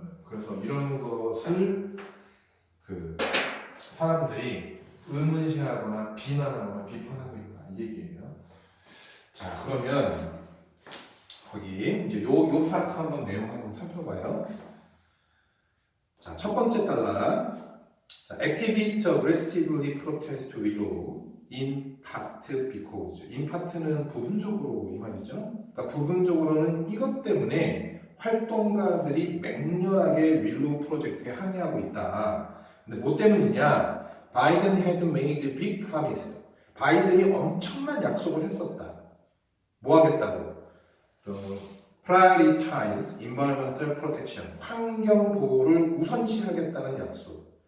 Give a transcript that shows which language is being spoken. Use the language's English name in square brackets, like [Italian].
[Korean] 그래서 이런 것을 그 사람들이 의문시하거나 비난하거나 비판하고 있다 이 얘기예요. 자, 그러면 거기 이제 요 파트 한번 내용 한번 살펴봐요. 자, 첫 번째 달라. [English] 자, activists aggressively protest willow in part because. [Korean] in part는 부분적으로 이 말이죠. 그러니까 부분적으로는 이것 때문에 활동가들이 맹렬하게 윌로우 프로젝트에 항의하고 있다. 근데 뭐 때문이냐? [English] 바이든 had made big promise. [Korean] 바이든이 엄청난 약속을 했었다. 뭐 하겠다고? [English] prioritize environmental protection. [Korean] 환경 보호를 우선시하겠다는 약속.